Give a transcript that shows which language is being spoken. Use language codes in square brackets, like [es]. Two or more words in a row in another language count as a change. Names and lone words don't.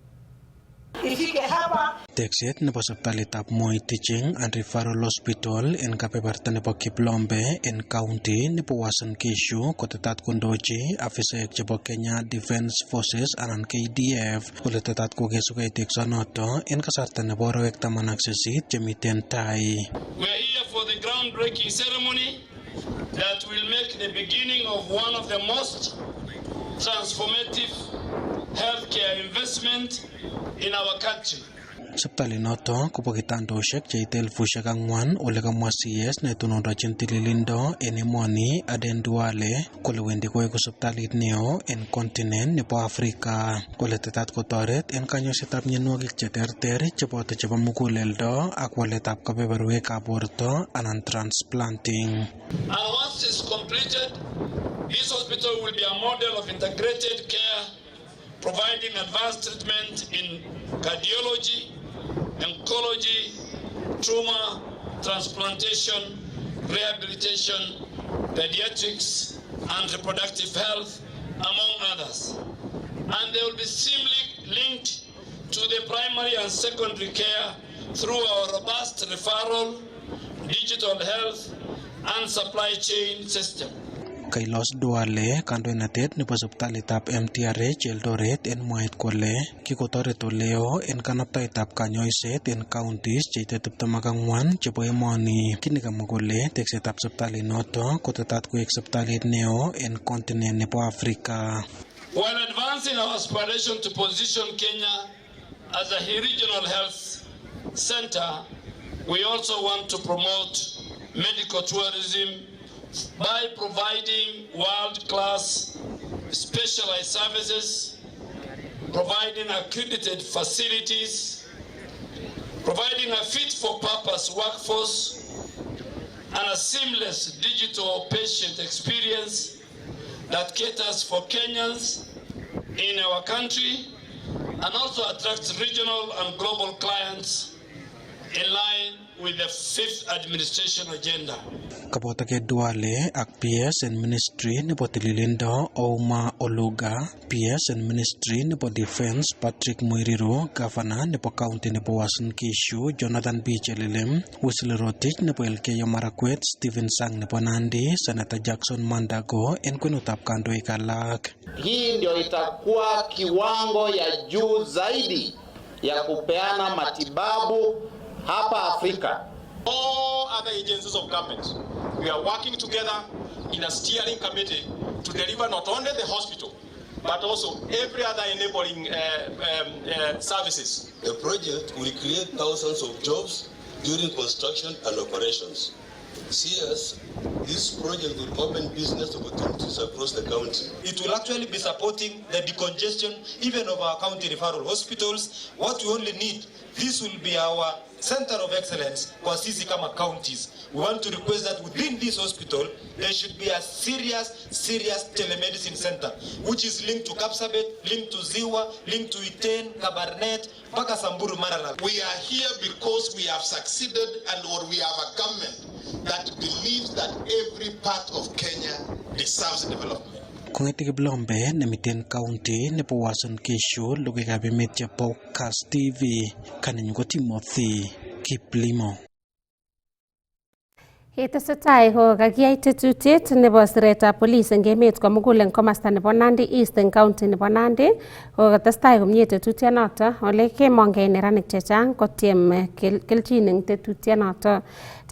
[kln] Tekset nebo sipitalitab Moi Teaching and Referral Hospital en kebeberta nebo Kiplombe en county nebo Uasin Gishu kotetat kondochi afisaek chebo Kenya Defence Forces anan KDF kole tetat kokesugei teksonoto en kasarta nebo arawek 18 chemiten tai. [en] We are here for the groundbreaking ceremony that will make the beginning of one of the most transformative healthcare investment in our country. [kln] Siptalinoto kobo kitandoshek cheite 4,000 ole kamwa CS netonondochin tililindo en emoni Aden Duale kole wendi koeku siptalit neo en continent nebo Afrika kole tetat kotoret en kanyoisetab mionwogik cheterter cheboto chebo muguleldo ak waletab kebeberwekab borto anan transplanting. [en] And once it's completed, this hospital will be a model of integrated care, providing advanced treatment in cardiology, oncology, trauma, transplantation, rehabilitation, pediatrics, and reproductive health, among others. And they will be seamlessly linked to the primary and secondary care through our robust referral, digital health, and supply chain system. [kln] Kailos Duale kandoinatet nebo sipitalitab MTRH Eldoret en mwaet kole kikotoret oleo en kanaptaetab kanyoiset en counties cheite 24 chebo emoni. Kini kamwa kole teksetab siptalinoto kotetat koek sipitalit neo en continent nebo Afrika. [en] While advancing our aspiration to position Kenya as a regional health center, we also want to promote medical tourism by providing world-class specialized services, providing accredited facilities, providing a fit-for-purpose workforce, and a seamless digital patient experience that caters for Kenyans in our country and also attracts regional and global clients in line with the 5th administration agenda. [kln] Kabotage Duale ak [en] PS and Ministry [kln] nebo Tililindo Ouma Oluga, [en] PS and Ministry [kln] nebo Defense Patrick Muiriru, Governor nebo County nebo Uasin Gishu Jonathan B. Chelelem, Wesley Rotich nebo Elgeyo Marakwet, Stephen Sang nebo Nandi, Senator Jackson Mandago en kwenutab kandoik alak. [sw] Hii ndio itakuwa kiwango ya juu zaidi ya kupeana matibabu hapa Afrika. [en] All other agencies of government, we are working together in a steering committee to deliver not only the hospital, but also every other enabling services. The project will create thousands of jobs during construction and operations. CS, this project will open business opportunities across the county. It will actually be supporting the decongestion even of our county referral hospitals. What we only need, this will be our center of excellence for [sw] sisi kama [en] counties. We want to request that within this hospital, there should be a serious telemedicine center, which is linked to Kapsabet, linked to Ziwa, linked to Iten, Kabarnet, mpaka Samburu Maralal. We are here because we have succeeded or we have a government that believes that every part of Kenya deserves development. [kln] Kong'ete Kiplombe nemiten county nebo Uasin Gishu, logoiwekab emet chebo Kass TV, kanenyu ko Timothy Kiplimo. Tesetai ko kakiyai tetutiet nebo siretab polis eng emet komugul eng komasta nebo Nandi East eng county nebo Nandi ko katestai komie tetutienoto ole kemongei neranik chechang kotiem kelchin eng tetutienoto.